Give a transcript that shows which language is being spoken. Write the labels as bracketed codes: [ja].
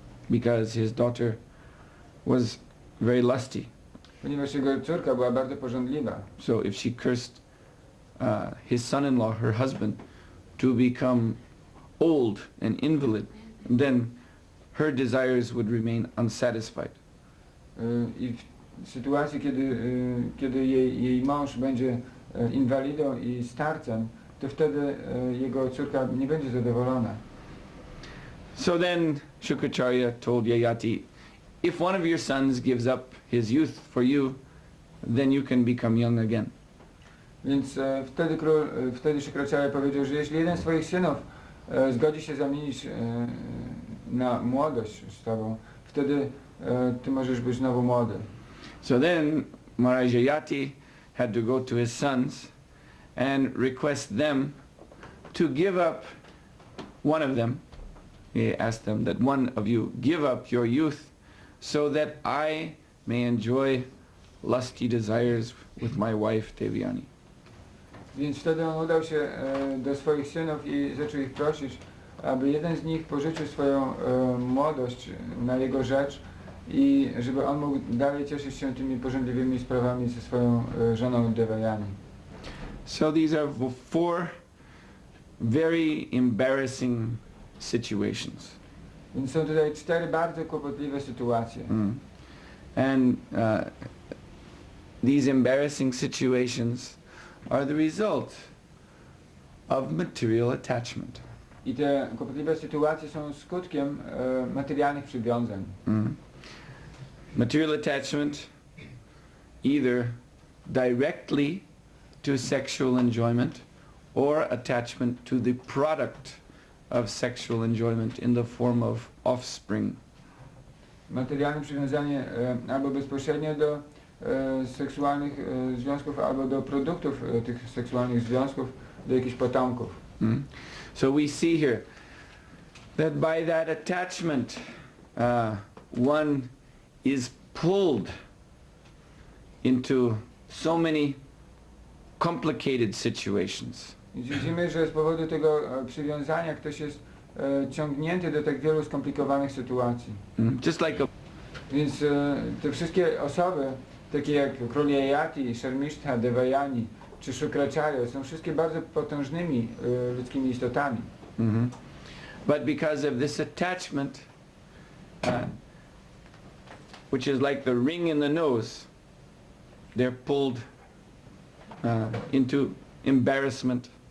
[en] Because his daughter was very lusty. [pl] ponieważ jego córka była bardzo pożądliwa. [en] So if she cursed his son-in-law, her husband, to become old and invalid, then her desires would remain unsatisfied. [pl] I w sytuacji, kiedy jej mąż będzie inwalidą i starcem, to wtedy jego córka nie będzie zadowolona. [en] So then Shukracharya told Yayati, if one of your sons gives up his youth for you, then you can become young again. [pl] Więc wtedy Shukracharya powiedział, że jeśli jeden z swoich synów zgodzi się zamienić na młodość z tobą, wtedy ty możesz być znowu młody. [en] So then Maharaj Yayati had to go to his sons and request them to give up one of them. He asked them that one of you give up your youth so that I may enjoy lusty desires with my wife Devyani. [pl] Więc wtedy on udał się do swoich synów i zaczął ich prosić, aby jeden z nich pożyczył swoją młodość na jego rzecz i żeby on mógł dalej cieszyć się tymi pożądliwymi sprawami ze swoją żoną Devayani. [en] So these are four very embarrassing situations. [pl] Więc są tutaj 4 bardzo kłopotliwe sytuacje. [en] And these embarrassing situations are the result of material attachment. [pl] I te kłopotliwe sytuacje są skutkiem materialnych przywiązań. [en] Material attachment either directly to sexual enjoyment or attachment to the product of sexual enjoyment in the form of offspring. [pl] Materialne przywiązanie albo bezpośrednio do seksualnych związków, albo do produktów tych seksualnych związków, do jakichś potomków. [en] So we see here that by that attachment one is pulled into so many complicated situations. [pl] I widzimy, że z powodu tego przywiązania ktoś jest ciągnięty do tak wielu skomplikowanych sytuacji. [en] Just like [pl] Więc te wszystkie osoby, takie jak król Yayati, Sharmishtha, Devayani czy Shukracharya, są wszystkie bardzo potężnymi ludzkimi istotami. [en] But because of this attachment, which is like the ring in the nose, they're pulled into embarrassment.